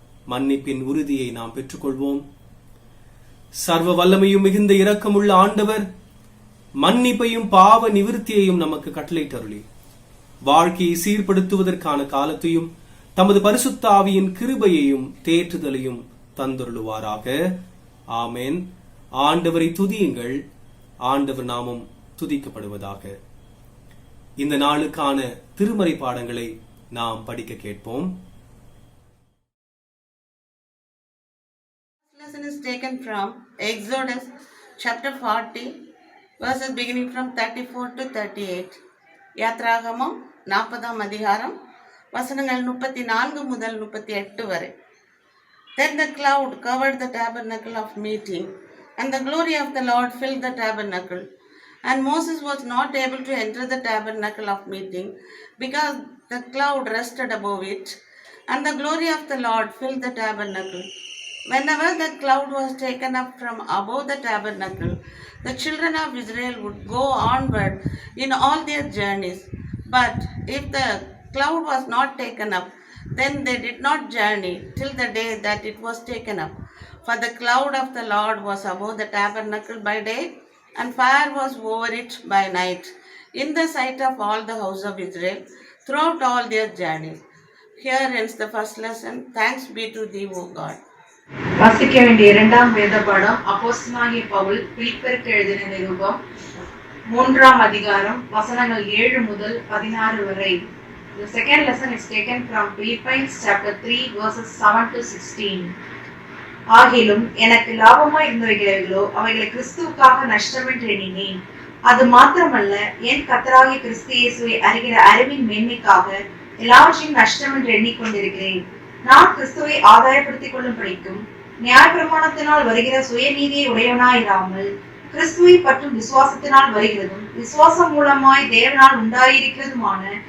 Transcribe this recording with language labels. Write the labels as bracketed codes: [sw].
[ta] மன்னிப்பின் உறுதியை நாம் பெற்றுக்கொள்வோம். சர்வ வல்லமையும் மிகுந்த இரக்கமுள்ள ஆண்டவர் மன்னிப்பையும் பாவ நிவிருத்தியையும் நமக்கு கட்டளையிட்டருளி வாழ்க்கையை சீர்படுத்துவதற்கான காலத்தையும் தமது பரிசுத்த ஆவியின் கிருபையையும் தேற்றுதலையும் தந்தருளுவாராக. ஆமென். ஆண்டவரை துதியுங்கள். ஆண்டவர் நாமம் துதிக்கப்படுவதாக. இந்த நாளுக்கான திருமறை பாடங்களை நாம் படிக்க கேட்போம். [en] Lesson is taken from Exodus chapter 40 verses beginning from 34 to 38. [ta] யாத்ராகமம் 40ஆம் அதிகாரம் வசனங்கள் 34 முதல் 38 வரை. [en] Then the cloud covered the tabernacle of meeting, and the glory of the Lord filled the tabernacle. And Moses was not able to enter the tabernacle of meeting, because the cloud rested above it, and the glory of the Lord filled the tabernacle. Whenever the cloud was taken up from above the tabernacle, the children of Israel would go onward in all their journeys. But if the cloud was not taken up, then they did not journey till the day that it was taken up. For the cloud of the Lord was above the tabernacle by day, and fire was over it by night, in the sight of all the house of Israel, throughout all their journeys. Here ends the first lesson. Thanks be to thee, O God. [ta] வாசிக்க வேண்டிய 2ஆம் வேத பாடம் அப்போஸ்தலனாகிய பவுல் பிலிப்பியருக்கு எழுதின நிருபம் 3ஆம் அதிகாரம் வசனங்கள் 7 முதல் 16 வரை. [en] The second lesson is taken from Philippians chapter 3 verses 7 to 16. [ta] ஆகிலும் எனக்கு லாபமாய் இருந்தவைகளோ அவைகளை கிறிஸ்துவுக்காக நஷ்டமென்று எண்ணினேன். அது மாத்திரமல்ல, என் கர்த்தராகிய கிறிஸ்து இயேசுவை அறிகிற அறிவின் மேன்மைக்காக எல்லாவற்றையும் நஷ்டம் என்று எண்ணிக்கொண்டிருக்கிறேன். நான் கிறிஸ்துவை ஆதாயப்படுத்திக் கொள்ளும் படிக்கும் நியாயப்பிரமாணத்தினால் வருகிற சுயநீதியை உடையவனாயிராமல் கிறிஸ்துவை பற்றும் விசுவாசத்தினால் வருகிறதும் விசுவாசம் மூலமாய் தேவனால் உண்டாயிருக்கிறதுமான